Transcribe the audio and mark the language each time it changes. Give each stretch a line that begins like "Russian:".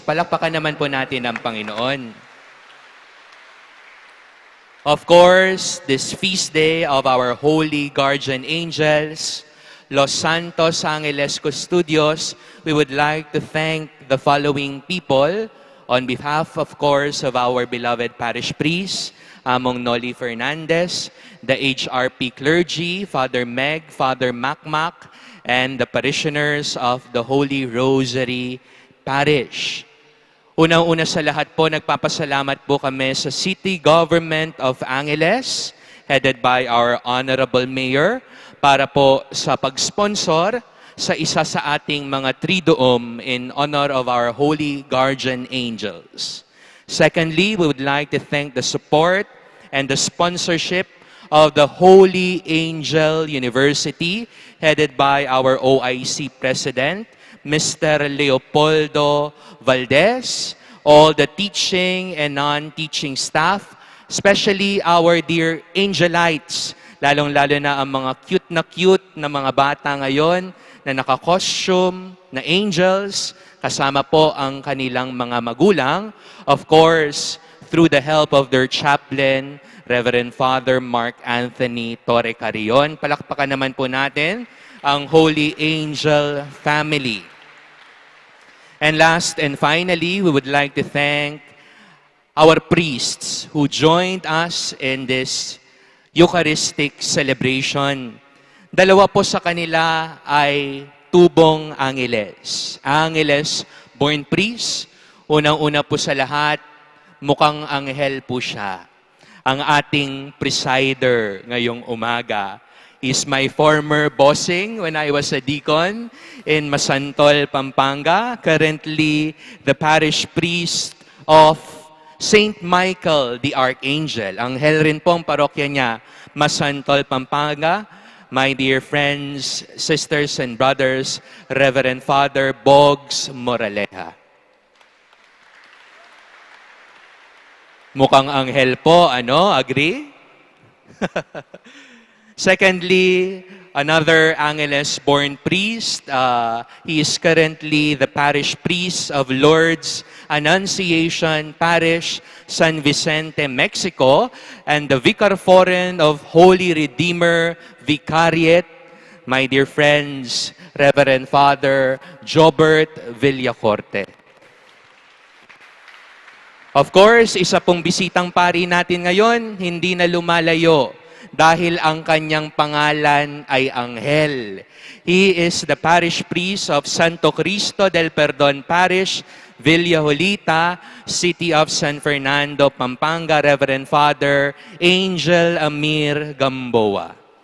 Filipino: Palakpakan naman po natin ang Panginoon.
English: Of course, this feast day of our Holy Guardian Angels, Los Santos Angeles Custodios, we would like to thank the following people on behalf, of course, of our beloved parish priest, Among Noli Fernandez, the HRP clergy, Father Meg, Father Macmac, and the parishioners of the Holy Rosary Parish.
Filipino: Unang-una sa lahat po, nagpapasalamat po kami sa City Government of Angeles, headed by our Honorable Mayor, para po sa pag-sponsor sa isa sa ating mga triduum in honor of our Holy Guardian Angels.
English: Secondly, we would like to thank the support and the sponsorship of the Holy Angel University, headed by our OIC President, Mr.
Filipino: Leopoldo Valdez,
English: all the teaching and non-teaching staff, especially our dear Angelites,
Filipino: lalong-lalo na ang mga cute na mga bata ngayon na naka-costume na angels, kasama po ang kanilang mga magulang.
English: Of course, through the help of their chaplain, Reverend Father Mark Anthony Torre Carrion.
Filipino: Palakpakan naman po natin ang Holy Angel family.
English: And last and finally, we would like to thank our priests who joined us in this Eucharistic celebration.
Filipino: Dalawa po sa kanila ay tubong Angeles.
English: Angeles born priest.
Filipino: Unang-una po sa lahat, mukhang anghel po siya. Ang ating presider ngayong umaga
English: is my former bossing when I was a deacon in Masantol, Pampanga. Currently, the parish priest of Saint Michael the Archangel.
Filipino: Anghel rin po ang parokya niya, Masantol, Pampanga.
English: My dear friends, sisters and brothers, Reverend Father Boggs Moraleja.
Filipino: Mukhang anghel po, ano? Agree?
English: Secondly, another Angeles-born priest. He is currently the parish priest of Lourdes Annunciation Parish, San Vicente, Mexico, and the Vicar Foreign of Holy Redeemer Vicariate, my dear friends, Reverend Father Jobert Villacorte.
Filipino: Of course, isa pong bisitang pari natin ngayon, hindi na lumalayo dahil ang kanyang pangalan ay Anghel.
English: He is the parish priest of Santo Cristo del Perdon Parish, Villa Jolita, City of San Fernando, Pampanga, Reverend Father Angel Amir Gamboa.